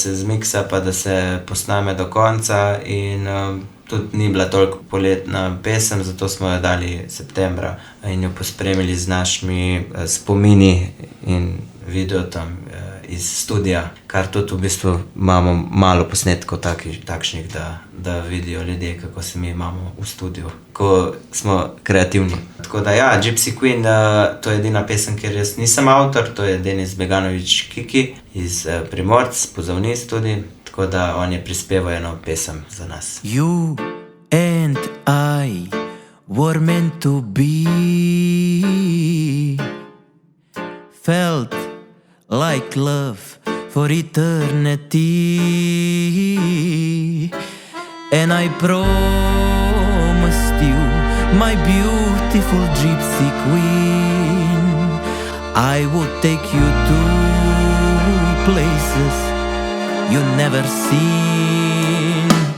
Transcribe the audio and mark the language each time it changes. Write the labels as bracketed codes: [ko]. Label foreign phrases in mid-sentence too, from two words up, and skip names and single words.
[sl] se zmiksa, pa da se posname do konca in tudi ni bila toliko poletna pesem, zato smo jo dali septembra in jo pospremili z našimi spomini in video tam iz studija, kar tudi v bistvu imamo malo posnetkov takšnih, da vidijo ljudje, kako se mi imamo v studiu, ko smo kreativni. Tako da ja, Gypsy Queen, to je edina pesem, ker jaz nisem avtor, to je Denis Beganović Kiki iz Primorc, pozavnist tudi, tako da on je prispeval eno pesem za nas. [en] You and I were meant to be, felt like love for eternity, and I promised you, my beautiful gypsy queen, I would take you to places you never seen.